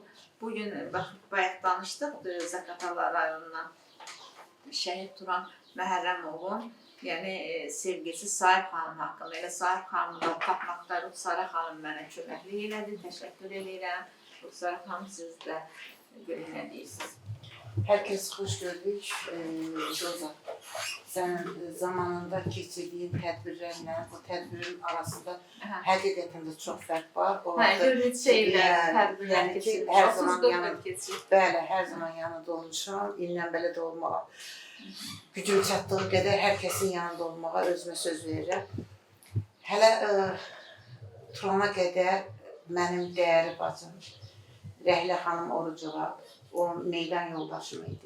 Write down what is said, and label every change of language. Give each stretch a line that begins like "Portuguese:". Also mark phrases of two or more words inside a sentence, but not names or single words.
Azerbaijani: Bugün, bax, bayaq danışdıq, Zaqatala rayonundan şəhid Turan Məhərrəmovun, yəni sevgisi Sahib xanım haqqında. Elə Sahib xanımı da tapmaqda Ruxsarə xanım mənə köməklik elədi, təşəkkür edirəm. Ruxsarə xanım, siz də görün nə deyirsiniz?
Turkish: Herkes hoş gördük. Roza, sen zamanında keçirdiğin tedbirlerle bu tedbirin arasında hakikaten de çok fark var. Hürmet şeyler, tedbirler yani keçirmiş. her zaman 34 yanında,
Azerbaijani: il keçirmiş. bəli, her zaman yanında olmuşam. İllə belə də olmağa, gücüm çatdığı qədər herkesin yanında olmağa özümə söz verirəm. Hələ Turana qədər mənim dəyərli bacım, Rəhlə xanım Orucova, o meydan yoldaşım idi.